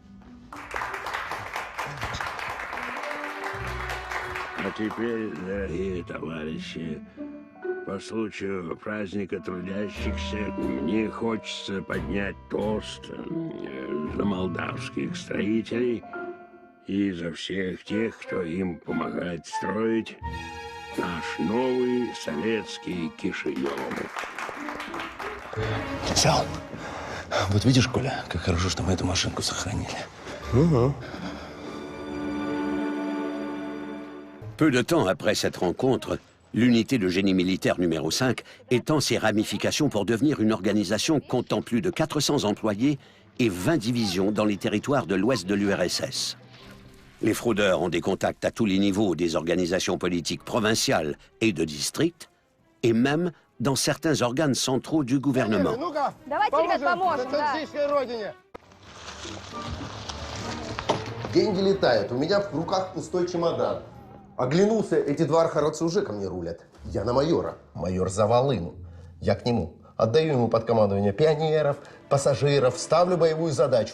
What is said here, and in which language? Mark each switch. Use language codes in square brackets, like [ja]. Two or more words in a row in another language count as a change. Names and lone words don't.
[ru] А теперь, дорогие товарищи, по случаю праздника трудящихся мне хочется поднять тост за молдавских строителей и за всех тех, кто им помогает строить наш новый советский Кишинев. Взял. Вот видишь, Коля, как хорошо, что мы эту машинку сохранили. Угу. [fr] Peu de temps après cette rencontre, l'unité de génie militaire numéro 5 étend ses ramifications pour devenir une organisation comptant plus de 400 employés et 20 divisions dans les territoires de l'ouest de l'URSS. Les fraudeurs ont des contacts à tous les niveaux des organisations politiques provinciales et de district, et même dans certains organes centraux du gouvernement. [ru] Давайте, ребят, поможем, да. Деньги летают, у меня в руках пустой чемодан. Оглянулся, эти два архаровца уже ко мне рулят. Я на майора. Майор за волыну. Я к нему. Отдаю ему под командование пионеров, пассажиров, ставлю боевую задачу.